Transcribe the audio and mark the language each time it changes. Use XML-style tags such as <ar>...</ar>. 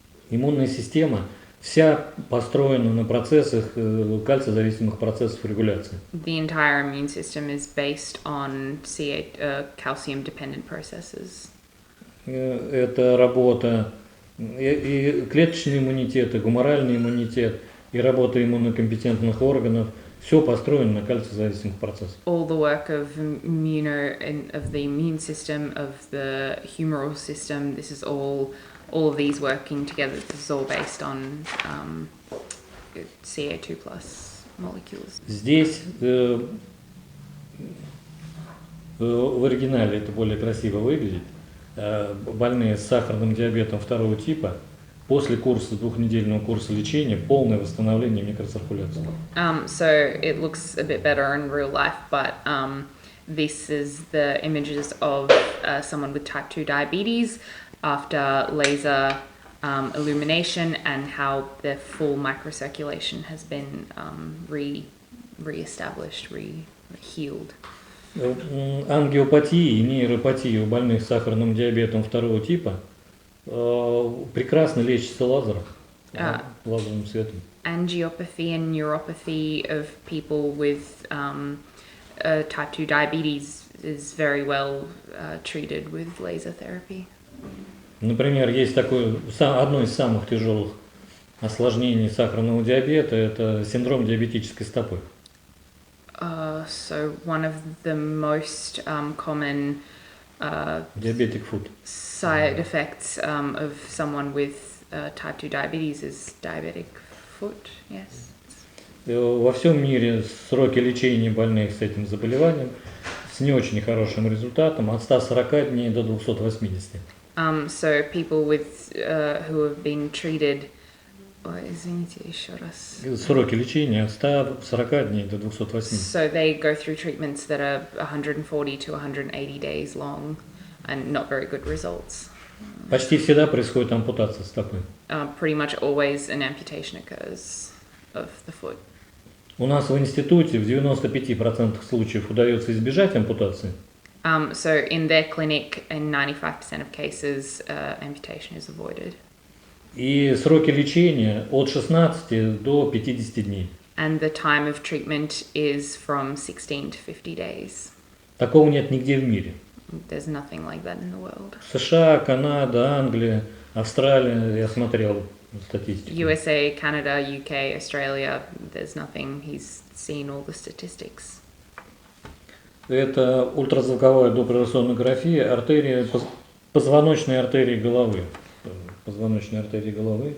<ru>Иммунная система вся построена на процессах, кальциозависимых процессов регуляции.</ru> <en>The entire immune system is based on calcium-dependent processes.</en> <ru>Это работа и клеточный иммунитет, и гуморальный иммунитет, и работа иммунокомпетентных органов. Все построено на кальциозависимых процессах.</ru> <en>All the work of the immune system, of the humoral system, this is all of these working together. This is all based on Ca2+ molecules.</en> <ru>Здесь в оригинале это более красиво выглядит. Больные с сахарным диабетом второго типа после курса, двухнедельного курса лечения, полное восстановление микроциркуляции.</ru> <en>So it looks a bit better in real life, but this is the images of someone with type 2 diabetes after laser illumination, and how their full microcirculation has been re-established, healed.</en> <ru>Ангиопатии и нейропатии у больных с сахарным диабетом второго типа прекрасно лечится лазером, лазерным светом.</ru> <en>Angiopathy and neuropathy of people with type 2 diabetes is very well treated with laser therapy.</en> <ru>Например, есть одно из самых тяжелых осложнений сахарного диабета – это синдром диабетической стопы.</ru> <en>So one of the most common diabetic foot side effects of someone with type 2 diabetes is diabetic foot. Yes.</en> <ru>Во всем мире сроки лечения больных с этим заболеванием с не очень хорошим результатом от 140 дней до 280.</ru> <en>So people with who have been treated.</en> <ru>Извините, еще раз. Сроки лечения от 140 дней до 280.</ru> <en>So they go through treatments that are 140 to 180 days long and not very good results.</en> <ru>Почти всегда происходит ампутация стопы.</ru> <en>Pretty much always an amputation occurs of the foot.</en> <ru>У нас в институте в 95% случаев удается избежать ампутации.</ru> <en>So in their clinic, in 95% of cases, amputation is avoided.</en> <ru>И сроки лечения от 16 до 50 дней.</ru> <en>And the time of treatment is from 16 to 50 days.</en> <ru>Такого нет нигде в мире.</ru> <en>There's nothing like that in the world.</en> <ru>США, Канада, Англия, Австралия, я смотрел статистику.</ru> <en>USA, Canada, UK, Australia, there's nothing. He's seen all the statistics.</en> <ru>Это ультразвуковая доплеросонография артерии, позвоночной артерии головы. Позвоночной артерии головы.</ru>